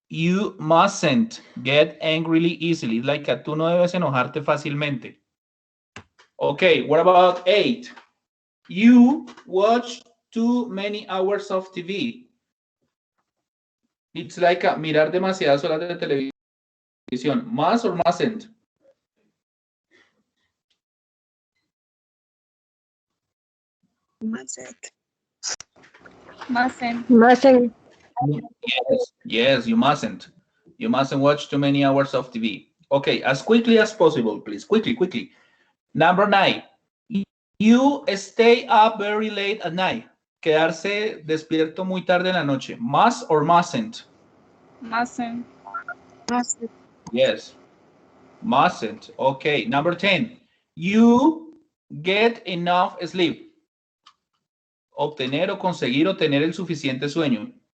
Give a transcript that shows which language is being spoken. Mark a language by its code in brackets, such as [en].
[en] You mustn't get angrily easily. [es] Like que tú no debes enojarte fácilmente. [en] Okay, what about 8? You watch too many hours of TV. It's like a [es] mirar demasiadas horas de televisión. [en] Must or mustn't? Mustn't. Mustn't. Yes, you mustn't. You mustn't watch too many hours of TV. Okay, as quickly as possible, please. Quickly. Number 9. You stay up very late at night. [es] Quedarse despierto muy tarde en la noche. [en] Must or mustn't? Mustn't. Yes. Mustn't. Okay. Number 10. You get enough sleep. [es] Obtener o conseguir o tener el suficiente sueño.